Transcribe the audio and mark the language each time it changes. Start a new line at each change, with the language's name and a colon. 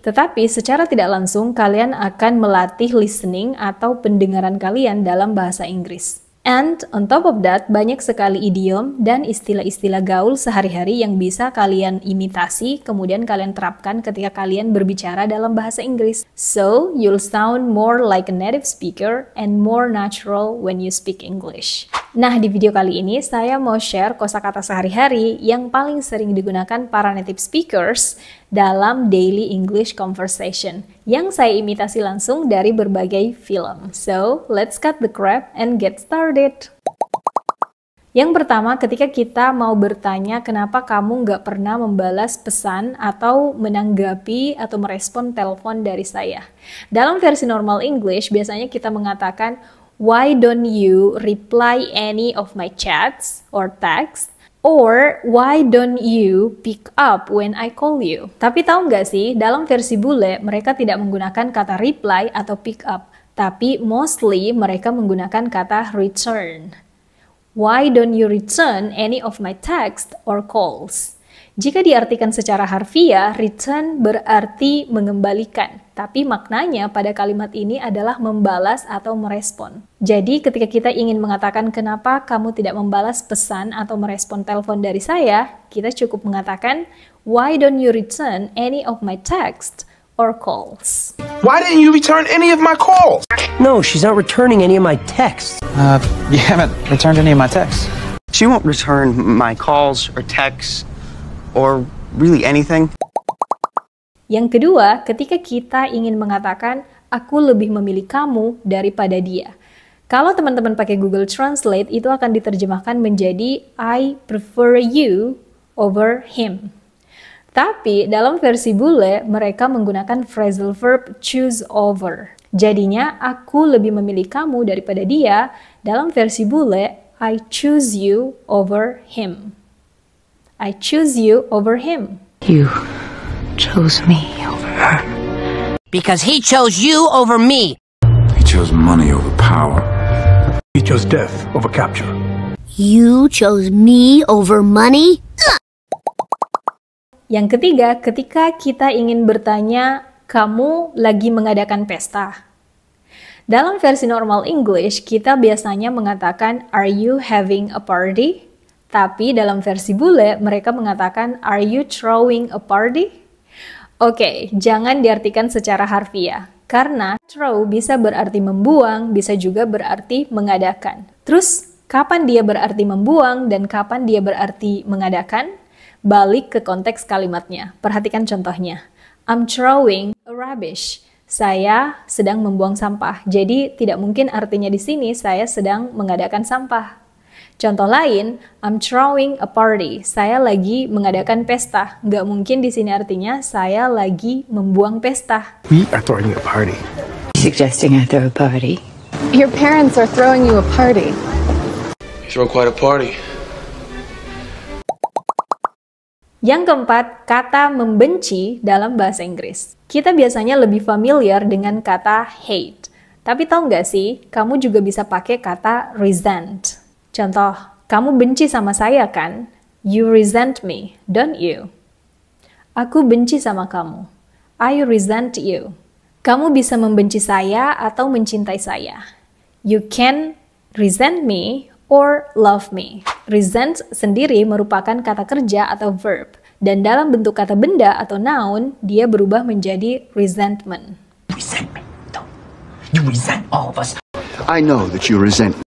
Indonesian: Tetapi secara tidak langsung, kalian akan melatih listening atau pendengaran kalian dalam bahasa Inggris.
English: And on top of that,
Indonesian: banyak sekali idiom dan istilah-istilah gaul sehari-hari yang bisa kalian imitasi, kemudian kalian terapkan ketika kalian berbicara dalam bahasa Inggris.
English: So, you'll sound more like a native speaker and more natural when you speak English.
Indonesian: Nah, di video kali ini saya mau share kosakata sehari-hari yang paling sering digunakan para native speakers dalam
English: daily English conversation
Indonesian: yang saya imitasi langsung dari berbagai film.
English: So, let's cut the crap and get started.
Indonesian: Yang pertama, ketika kita mau bertanya kenapa kamu nggak pernah membalas pesan atau menanggapi atau merespon telepon dari saya. Dalam versi normal English, biasanya kita mengatakan,
English: why don't you reply any of my chats or texts? Or, why don't you pick up when I call you?
Indonesian: Tapi tahu nggak sih, dalam versi bule, mereka tidak menggunakan kata reply atau pick up. Tapi mostly mereka menggunakan kata return.
English: Why don't you return any of my text or calls?
Indonesian: Jika diartikan secara harfiah, return berarti mengembalikan. Tapi maknanya pada kalimat ini adalah membalas atau merespon. Jadi ketika kita ingin mengatakan kenapa kamu tidak membalas pesan atau merespon telepon dari saya, kita cukup mengatakan,
English: why don't you return any of my text or calls? Why didn't you return any of my calls? No, she's not returning any of my texts. You haven't returned any of my texts. She won't return my calls or texts or really anything.
Indonesian: Yang kedua, ketika kita ingin mengatakan, aku lebih memilih kamu daripada dia. Kalau teman-teman pakai Google Translate, itu akan diterjemahkan menjadi
English: I prefer you over him.
Indonesian: Tapi dalam versi bule, mereka menggunakan phrasal verb choose over. Jadinya, aku lebih memilih kamu daripada dia. Dalam versi bule,
English: I choose you over him. I choose you over him. You chose me over her. Because he chose you over me. He chose money over power. He chose death over capture. You chose me over money?
Indonesian: Yang ketiga, ketika kita ingin bertanya, kamu lagi mengadakan pesta. Dalam versi normal English, kita biasanya mengatakan,
English: are you having a party?
Indonesian: Tapi dalam versi bule, mereka mengatakan,
English: are you throwing a party?
Indonesian: Oke, jangan diartikan secara harfiah. Karena throw bisa berarti membuang, bisa juga berarti mengadakan. Terus, kapan dia berarti membuang dan kapan dia berarti mengadakan? Balik ke konteks kalimatnya. Perhatikan contohnya.
English: I'm throwing a rubbish.
Indonesian: Saya sedang membuang sampah. Jadi, tidak mungkin artinya di sini saya sedang mengadakan sampah. Contoh lain,
English: I'm throwing a party.
Indonesian: Saya lagi mengadakan pesta. Nggak mungkin di sini artinya saya lagi membuang pesta.
English: We are throwing a party. Suggesting I throw a party? Your parents are throwing you a party. You throw quite a party.
Indonesian: Yang keempat, kata membenci dalam bahasa Inggris. Kita biasanya lebih familiar dengan kata hate. Tapi tahu nggak sih, kamu juga bisa pakai kata resent. Contoh, Kamu benci sama saya kan?
English: You resent me, don't you?
Indonesian: Aku benci sama kamu.
English: I resent you.
Indonesian: Kamu bisa membenci saya atau mencintai saya.
English: You can resent me or love me.
Indonesian: Resent sendiri merupakan kata kerja atau verb. Dan dalam bentuk kata benda atau noun, dia berubah menjadi resentment.
English: Resentment. You resent all of us. I know that you resent me.